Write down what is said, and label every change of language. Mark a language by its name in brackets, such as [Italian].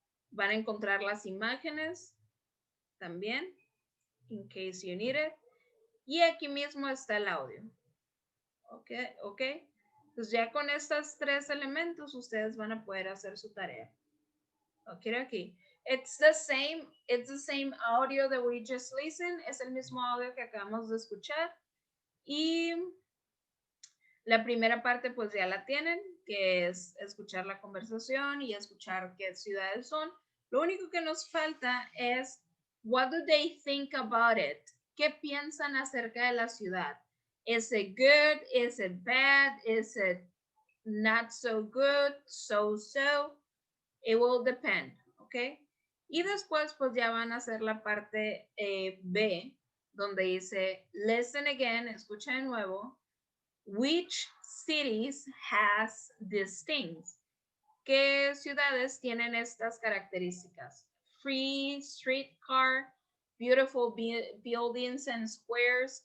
[Spanish] Van a encontrar las imágenes también, [English] in case you need it. [Spanish] Y aquí mismo está el audio. ¿Ok? ¿Ok? Pues ya con estos 3 elementos ustedes van a poder hacer su tarea. Ok, aquí. [English] It's the same audio that we just listened. [Spanish] Es el mismo audio que acabamos de escuchar. Y la primera parte pues ya la tienen, que es escuchar la conversación y escuchar qué ciudades son. Lo único que nos falta es [English] what do they think about it? [Spanish] ¿Qué piensan acerca de la ciudad? [English] Is it good? Is it bad? Is it not so good? So? It will depend, ¿ok? [Spanish] Y después pues ya van a hacer la parte B, donde dice [English] listen again, [Spanish] escucha de nuevo. [English] Which cities has these things? [Spanish] ¿Qué ciudades tienen estas características? [English] Free streetcar, beautiful buildings and squares.